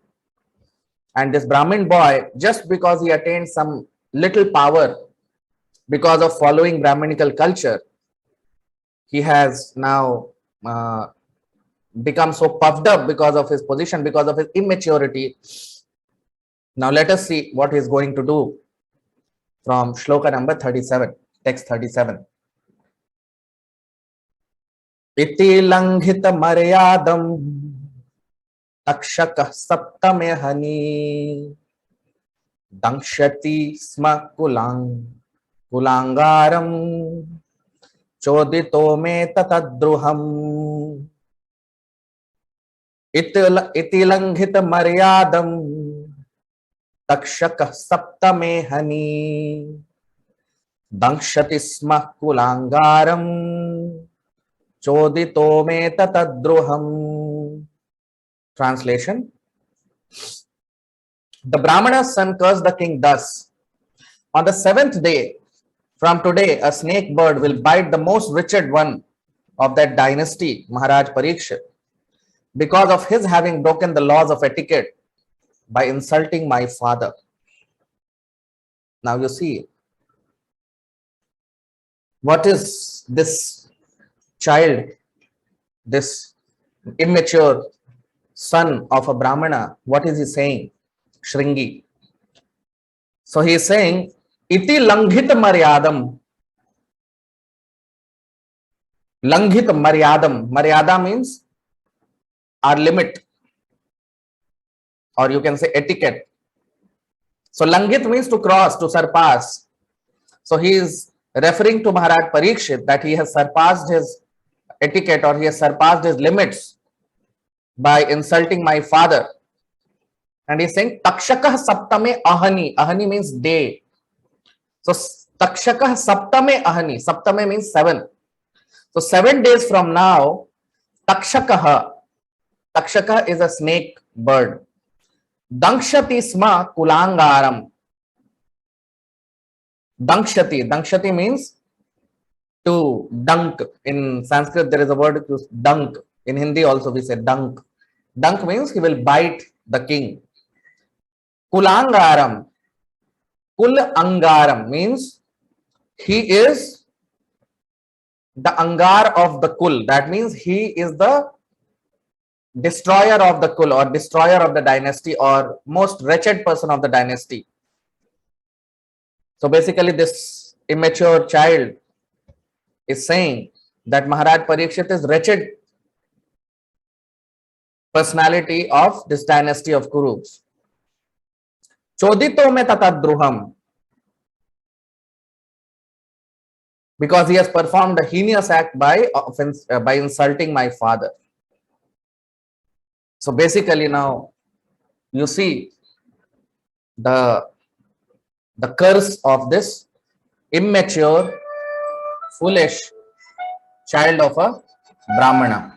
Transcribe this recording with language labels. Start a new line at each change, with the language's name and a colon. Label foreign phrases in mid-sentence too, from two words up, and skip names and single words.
English: And this Brahmin boy, just because he attained some little power because of following Brahminical culture, he has now become so puffed up because of his position, because of his immaturity. Now let us see what he is going to do from shloka number 37, text 37.
Sanskrit: Iti langhita maryadam takshaka saptame hani dankshati sma kulangaram chodito me tatadruham. Iti langhita maryadam takshaka saptame hani dankshati sma kulangaram chodito me tatadruham.
English: Translation: the Brahmana's son cursed the king thus: on the seventh day from today, a snake bird will bite the most wretched one of that dynasty, Maharaj Parikshit, because of his having broken the laws of etiquette by insulting my father. Now you see, what is this child, this immature son of a Brahmana, what is he saying? Shringi. So he is saying,
Sanskrit: Iti langhit maryadam. Langhit maryadam.
English: Maryada means our limit, or you can say etiquette. So langhit means to cross, to surpass. So he is referring to Maharaj Parikshit that he has surpassed his etiquette, or he has surpassed his limits by insulting my father. And he is saying
Sanskrit: takshakah saptame ahani.
English: Ahani means day. So
Sanskrit: takshakah saptame ahani.
English: Saptame means 7. So 7 days from now, takshakah. Takshakah is a snake bird.
Sanskrit: Dankshati sma kulangaram.
English: Dankshati. Dankshati means to dunk. In Sanskrit, there is a word used, dunk. In Hindi also we say dunk. Dunk means he will bite the king.
Sanskrit: Kulangaram. Kul angaram
English: means he is the angar of the kul. That means he is the destroyer of the kul, or destroyer of the dynasty, or most wretched person of the dynasty. So basically this immature child is saying that Maharaj Parikshit is wretched personality of this dynasty of Kurus.
Sanskrit: Chodito me tatadruham.
English: Because he has performed a heinous act by offense, by insulting my father. So basically now you see the curse of this immature, foolish child of a Brahmana.